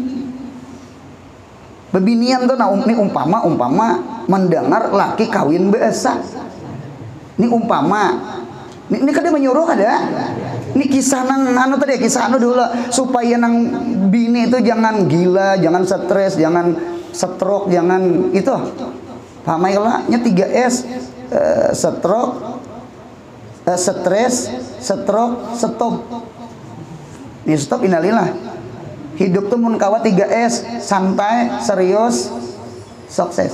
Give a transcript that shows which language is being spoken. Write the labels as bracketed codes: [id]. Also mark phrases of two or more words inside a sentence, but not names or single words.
[bjn] Bebinian tuh nah ini umpama mendengar laki kawin biasa. Ini umpama. Ini kan dia menyuruh ada. Ini kisah nang kisah dulu supaya nang bini itu jangan gila, jangan stres, jangan stroke, jangan itu. Paham ya? Nya 3S. [en] Stroke, stres, stroke, stop. [bjn] Ini stop innalillah. Hidup tuh mun kawa 3S, santai, serius, sukses.